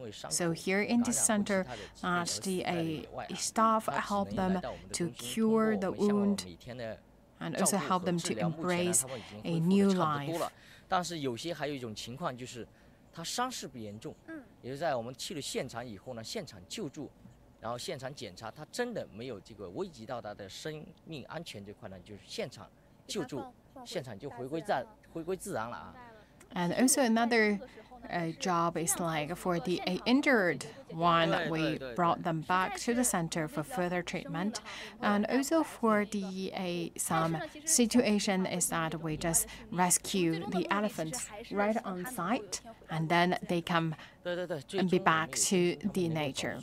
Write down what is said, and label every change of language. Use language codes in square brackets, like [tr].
[en] So here in this center, the staff help them to cure the wound and also help them to embrace a new life. [zh] 但是有些还有一种情况就是，他伤势不严重，也就是在我们去了现场以后呢，现场救助，然后现场检查，他真的没有这个危及到他的生命安全这块呢，就是现场救助，现场就回归自然了啊。 [en] And also another job is like for the injured one, we brought them back to the center for further treatment. And also for the some situation is that we just rescue the elephants right on site, and then they come and be back to the nature.